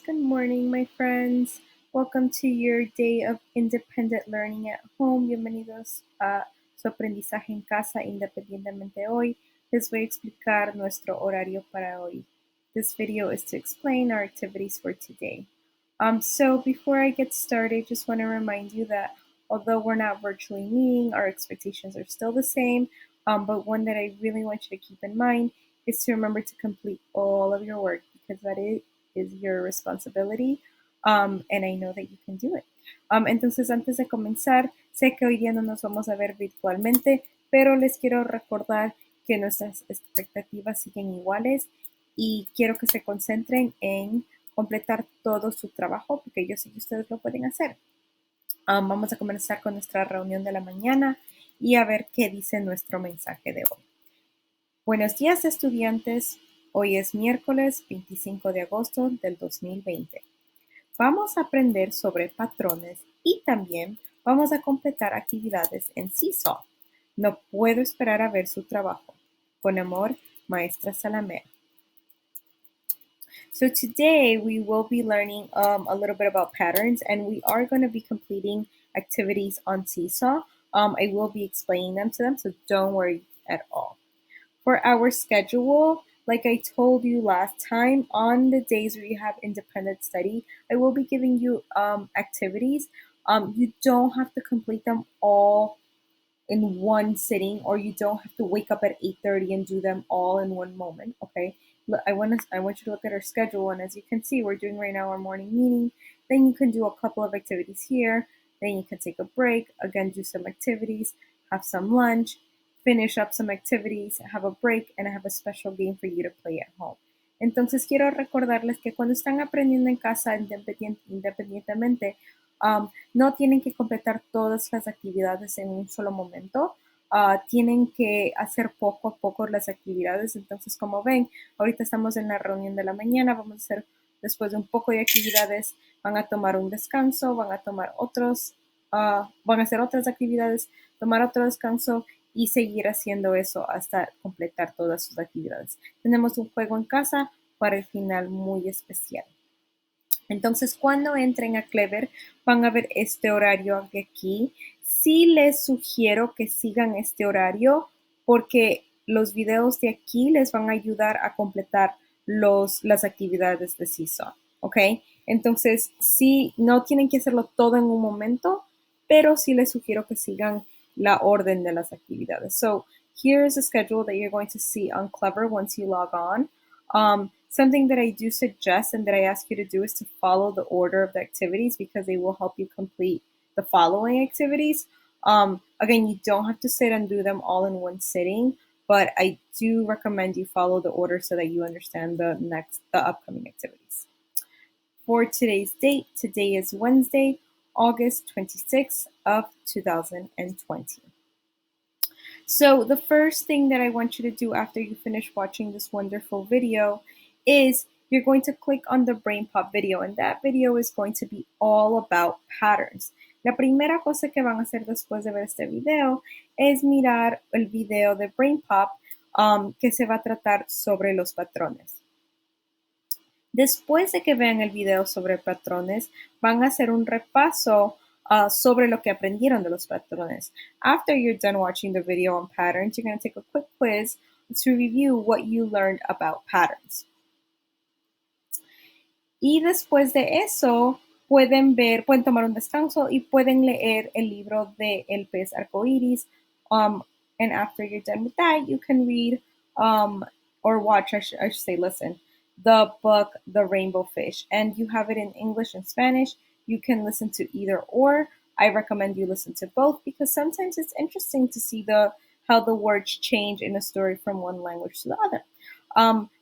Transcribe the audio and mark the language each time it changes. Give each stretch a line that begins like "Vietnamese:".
English: Good morning, my friends. Welcome to your day of independent learning at home.
Spanish: Bienvenidos a su aprendizaje en casa independientemente hoy. Les voy a explicar nuestro horario para hoy.
English: This video is to explain our activities for today. So before I get started, just want to remind you that although we're not virtually meeting, our expectations are still the same. But one that I really want you to keep in mind is to remember to complete all of your work because that is your responsibility. And I know that you can do it.
Spanish: Entonces, antes de comenzar, sé que hoy día no nos vamos a ver virtualmente, pero les quiero recordar que nuestras expectativas siguen iguales y quiero que se concentren en completar todo su trabajo porque yo sé que ustedes lo pueden hacer. Vamos a comenzar con nuestra reunión de la mañana y a ver qué dice nuestro mensaje de hoy. Buenos días, estudiantes. Hoy es miércoles 25 de agosto del 2020. Vamos a aprender sobre patrones y también vamos a completar actividades en Seesaw. No puedo esperar a ver su trabajo. Con amor, Maestra Salamea.
English: So today we will be learning a little bit about patterns, and we are going to be completing activities on Seesaw. I will be explaining them to them, so don't worry at all. For our schedule, like I told you last time, on the days where you have independent study, I will be giving you activities. You don't have to complete them all in one sitting, or you don't have to wake up at 8:30 and do them all in one moment. Okay, I want you to look at our schedule, and as you can see, we're doing right now our morning meeting. Then you can do a couple of activities here. Then you can take a break, again do some activities, have some lunch, finish up some activities, have a break, and I have a special game for you to play at home.
Spanish: Entonces quiero recordarles que cuando están aprendiendo en casa independientemente, no tienen que completar todas las actividades en un solo momento. Tienen que hacer poco a poco las actividades. Entonces, como ven, ahorita estamos en la reunión de la mañana. Vamos a hacer, después de un poco de actividades, van a tomar un descanso, van a tomar van a hacer otras actividades, tomar otro descanso y seguir haciendo eso hasta completar todas sus actividades. Tenemos un juego en casa para el final muy especial. Entonces, cuando entren a Clever, van a ver este horario de aquí. Sí les sugiero que sigan este horario porque los videos de aquí les van a ayudar a completar las actividades de Seesaw, ¿ok? Entonces, sí, no tienen que hacerlo todo en un momento, pero sí les sugiero que sigan la orden de las actividades.
English: So, here is a schedule that you're going to see on Clever once you log on. Something that I do suggest and that I ask you to do is to follow the order of the activities because they will help you complete the following activities. Again, you don't have to sit and do them all in one sitting, but I do recommend you follow the order so that you understand the upcoming activities. For today's date, today is Wednesday, August 26th of 2020. So the first thing that I want you to do after you finish watching this wonderful video is you're going to click on the BrainPop video, and that video is going to be all about patterns.
Spanish: La primera cosa que van a hacer después de ver este video es mirar el video de BrainPop que se va a tratar sobre los patrones. Después de que vean el video sobre patrones, van a hacer un repaso sobre lo que aprendieron de los patrones.
English: After you're done watching the video on patterns, you're going to take a quick quiz to review what you learned about patterns.
Spanish: Y después de eso, pueden tomar un descanso y pueden leer el libro de El pez arcoíris.
English: And after you're done with that, you can read or watch, I should say, listen, the book, The Rainbow Fish. And you have it in English and Spanish. You can listen to either or. I recommend you listen to both because sometimes it's interesting to see how the words change in a story from one language to the other.